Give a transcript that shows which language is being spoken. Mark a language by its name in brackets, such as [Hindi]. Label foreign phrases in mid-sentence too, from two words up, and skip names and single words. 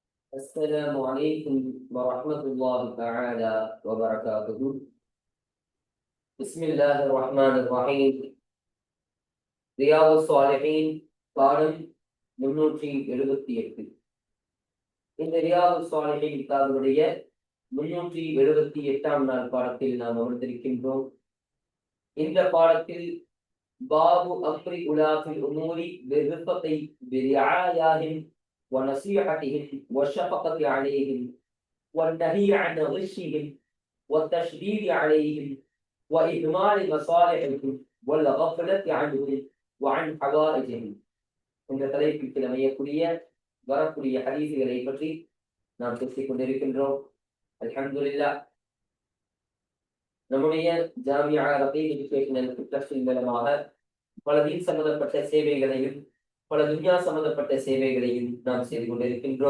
[Arabic] السلام عليكم ورحمة الله تعالى وبركاته. بسم الله الرحمن الرحيم. [Tamil] ரியாதுஸ் ஸாலிஹீன் பாடம் 378. இந்த ரியாதுஸ் ஸாலிஹீன் கிதாபுடைய 378ஆம் நாள் பாடத்தில் நாம் அமர்ந்திருக்கின்றோம். இந்த பாடத்தில் [Arabic] باب أمر ولاة الأمور بالرفق برعاياهم ونصيحتهم والشفقة عليهم والنهي عن غشهم والتشديد عليهم وإهمال مصالحهم والغفلة عنهم وعن حوائجهم. [Tamil] இந்த தலைப்பில் அமையக்கூடிய வரக்கூடிய ஹதீஸ்களை பற்றி நாம் பேசிக் கொண்டிருக்கின்றோம். அல்ஹம்துலில்லாஹ், நம்முடைய ஜாமியா ரபீல் எஜுகேஷனல் ட்ரஸ்டின் மூலமாக பல தீன் சம்பந்தப்பட்ட சேவைகளையும் பல துன்யா சம்பந்தப்பட்ட சேவைகளையும் நாம் செய்து கொண்டிருக்கின்றோம்.